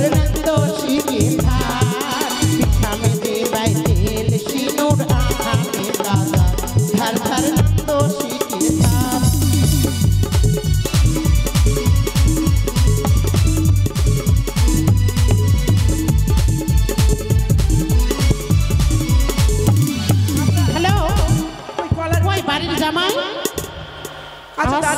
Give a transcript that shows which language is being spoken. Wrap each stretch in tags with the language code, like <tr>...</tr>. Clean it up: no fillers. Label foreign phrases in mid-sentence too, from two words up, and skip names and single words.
<bho>नंदोसी के धार पिठा में दे बैठेल सिनुर आँखा में काला हर हर नंदोसी के धार।</bho> <bn>হ্যালো, ওই কলার ওই বাড়ির জামাই? আচ্ছা দাদা,</bn>